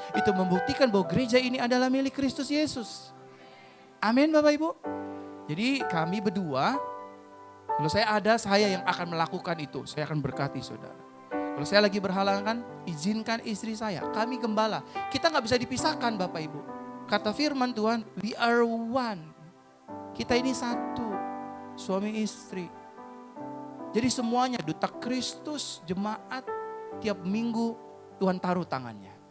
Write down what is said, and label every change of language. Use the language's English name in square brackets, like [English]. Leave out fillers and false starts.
[Indonesian] Itu membuktikan bahwa gereja ini adalah milik Kristus Yesus. Amin Bapak Ibu. Jadi kami berdua, kalau saya ada, saya yang akan melakukan itu. Saya akan berkati saudara. Kalau saya lagi berhalangan, izinkan istri saya. Kami gembala. Kita gak bisa dipisahkan Bapak Ibu. Kata firman Tuhan, [English] we are one. [Indonesian] Kita ini satu, suami istri. Jadi semuanya duta Kristus, jemaat, tiap minggu Tuhan taruh tangannya.